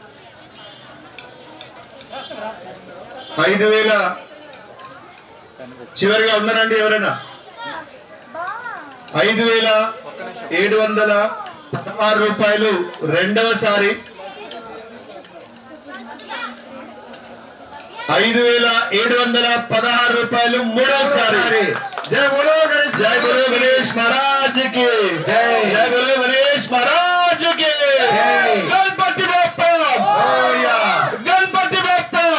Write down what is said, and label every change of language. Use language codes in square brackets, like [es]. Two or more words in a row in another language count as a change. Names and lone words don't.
[te] 5000 చివరిగా ఉన్నారండి ఎవరైనా? 5716 రూపాయలు రెండవసారి. 5716 రూపాయలు మూడవసారి. [hi] जय बोलो गणेश. जय गुरु गणेश महाराज की जय। जय गुरु गणेश महाराज की జై. గణపతి బప్ప. గణపతి బప్ప.